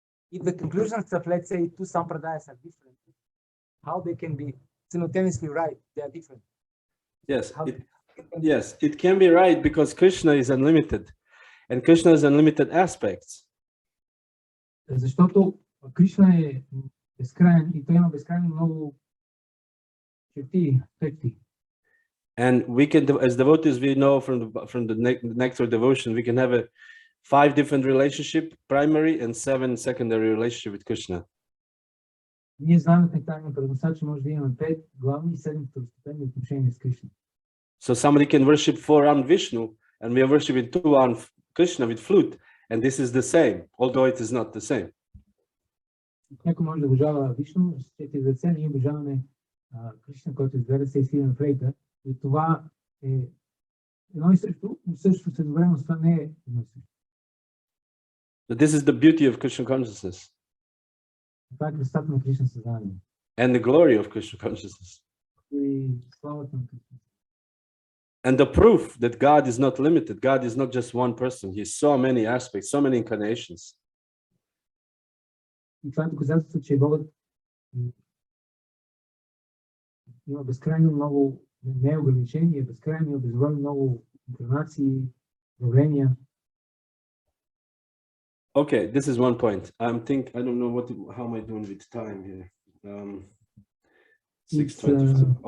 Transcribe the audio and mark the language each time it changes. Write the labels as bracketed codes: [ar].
[en] If the conclusions of, let's say, two sampradayas are different, how they can be simultaneously right? They are different. Yes, How yes, it can be right because Krishna is unlimited, and Krishna has unlimited aspects. [bg] Защото Кришна е безкрайен и той има безкрайно много черти, аспекти. [en] And we can, as devotees, we know from the nectar devotion, we can have a 5 different relationship, primary and 7 secondary relationship with Krishna. [bg] Ние знаем от нектарния предносач, че може да имаме 5 главни и 7 второстепенни отношения с Кришна. [en] So somebody can worship 4 on Vishnu, and we are worshiping 2 on Krishna with flute, and this is the same, although it is not the same. [bg] Някой може да обожава Вишну с 4 ръце, ние обожаваме Кришна, който е с 2 ръце и свири на флейта. И това е едно и също, но също едновременно с това не е едно и също. [en] So this is the beauty of Krishna consciousness. [bg] Това е красотата на Кришна съзнание. [en] And the glory of Krishna consciousness. [bg] И славата на Кришна. [en] And the proof that God is not limited, God is not just one person, He has so many aspects, so many incarnations. [bg] И това е доказателство, че Богът има безкрайно много неограничения, безкрайно безбройно много инкарнации, проявления. [en] Okay, this is one point. I don't know how am I doing with time here. 6:20.